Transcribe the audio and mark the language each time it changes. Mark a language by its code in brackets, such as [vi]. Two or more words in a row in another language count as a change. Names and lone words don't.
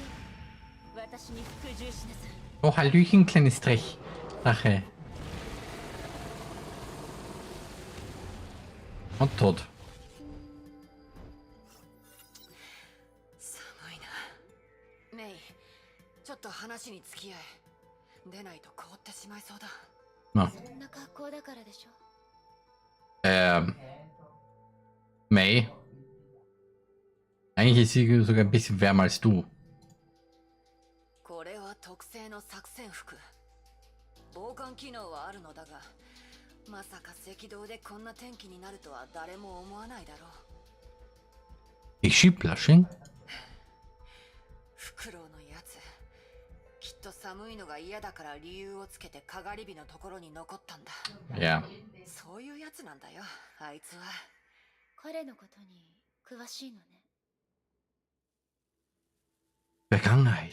[ja] 私に服従しなさい。 [de] Oh, Hallöchen, kleines Drech. Drache. Und tot. [ja] 寒いな。メイ、ちょっと話に付き合え。出ないと凍ってしまいそうだ。 [de] Na. [ja] そんな格好だからでしょ。 May. [de] Eigentlich ist sie sogar ein bisschen wärmer als du. [ja] これは特製の作戦服。防寒機能はあるのだが、まさか赤道でこんな天気になるとは誰も思わないだろ [en] Is she blushing? [ja] フクロウのやつ、きっと寒いのが嫌だから理由をつけてかがり火のところに残ったんだ。 [en] Yeah. [ja] そういうやつなんだよ、あいつは。彼のことに詳しいのね。 [de] Vergangenheit.